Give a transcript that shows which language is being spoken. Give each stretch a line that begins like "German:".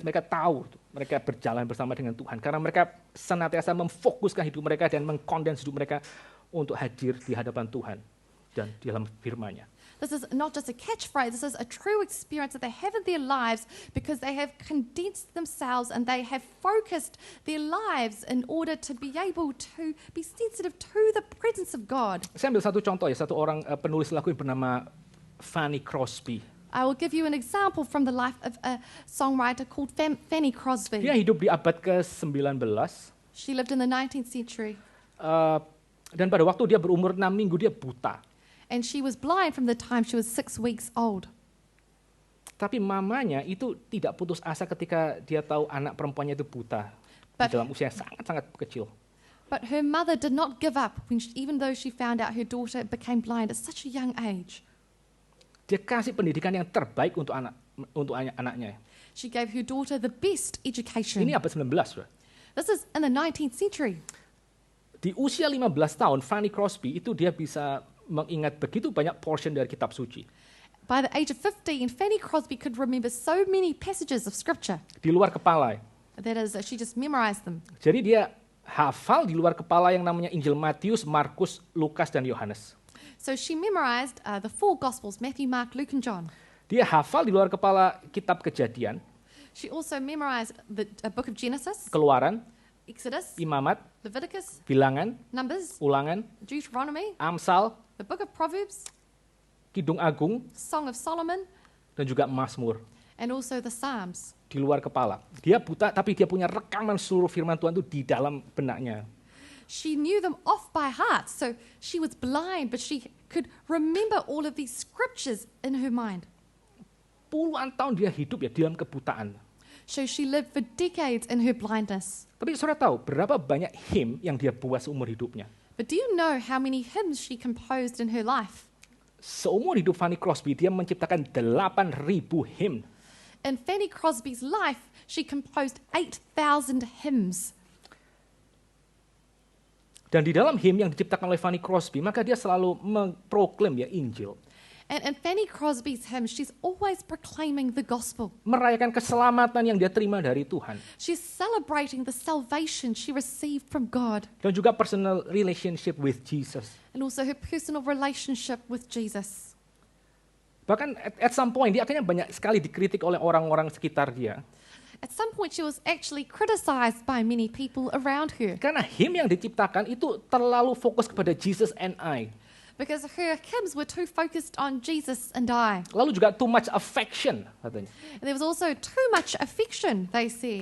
Indonesian: Mereka tahu, mereka berjalan bersama dengan Tuhan. Karena mereka senantiasa memfokuskan hidup mereka dan mengkondens hidup mereka untuk hadir di hadapan Tuhan dan di dalam firman-Nya.
English: This is not just a catchphrase, this is a true experience that they have in their lives because they have condensed themselves and they have focused their lives in order to be able to be sensitive to the presence of God.
Indonesian: Saya ambil satu contoh ya, satu orang penulis lagu yang bernama Fanny Crosby.
English: I will give you an example from the life of a songwriter called Fanny Crosby.
Indonesian: Dia hidup di abad ke-19.
English: She lived in the 19th century
Indonesian: Dan pada waktu dia berumur 6 minggu, dia buta.
English: and she was blind from the time she was 6 weeks old.
Indonesian: Tapi mamanya itu tidak putus asa ketika dia tahu anak perempuannya itu buta.
English: But-
Indonesian: Di dalam usia yang sangat-sangat kecil.
English: But her mother did not give up even though she found out her daughter became blind at such a young age.
Indonesian: Dia kasih pendidikan yang terbaik untuk anaknya.
English: She gave her daughter the best education.
Indonesian: Ini abad 19. Saudara.
English: This is in the 19th century.
Indonesian: Di usia 15 tahun, Fanny Crosby itu dia bisa mengingat begitu banyak portion dari kitab suci.
English: By the age of 15, Fanny Crosby could remember so many passages of scripture.
Indonesian: Di luar kepala.
English: That is, she just memorized them.
Indonesian: Jadi dia hafal di luar kepala yang namanya Injil Matius, Markus, Lukas, dan Yohanes.
English: So she memorized the 4 Gospels, Matthew, Mark, Luke, and John.
Indonesian: Dia hafal di luar kepala kitab Kejadian,
English: She also memorized the book of Genesis,
Indonesian: Keluaran,
English: Exodus,
Indonesian: Imamat,
English: Leviticus,
Indonesian: Bilangan,
English: Numbers,
Indonesian: Ulangan,
English: Deuteronomy,
Indonesian: Amsal,
English: the book of Proverbs,
Indonesian: Kidung Agung,
English: Song of Solomon,
Indonesian: dan juga Mazmur.
English: and also the Psalms.
Indonesian: Di luar kepala. Dia buta tapi dia punya rekaman seluruh firman Tuhan itu di dalam benaknya.
English: She knew them off by heart, so she was blind, but she could remember all of these scriptures in her mind.
Indonesian: Puluhan tahun dia hidup ya dalam kebutaan.
English: So she lived for decades in her blindness.
Indonesian: Tapi saudara tahu berapa banyak hymn yang dia buat seumur hidupnya?
English: But do you know how many hymns she composed in her life?
Indonesian: Seumur hidup Fanny Crosby, dia menciptakan 8.000 hymn.
English: In Fanny Crosby's life, she composed 8,000 hymns.
Indonesian: Dan di dalam hymn yang diciptakan oleh Fanny Crosby, maka dia selalu memproklaim ya Injil.
English: And in Fanny Crosby's hymns, she's always proclaiming the gospel.
Indonesian: Merayakan keselamatan yang dia terima dari Tuhan.
English: She's celebrating the salvation she received from God
Indonesian: Dan juga
English: personal relationship with Jesus. and also her personal relationship with Jesus.
Indonesian: Bahkan
English: at some point,
Indonesian: dia akhirnya banyak sekali dikritik oleh orang-orang sekitar dia.
English: At some point, she was actually criticized by many people around her
Indonesian: Karena hymn yang diciptakan itu terlalu fokus kepada
English: Jesus and I. because her hymns were too focused on Jesus and I.
Indonesian: Lalu juga
English: too much affection
Indonesian: katanya.
English: And there was also too much affection, they said.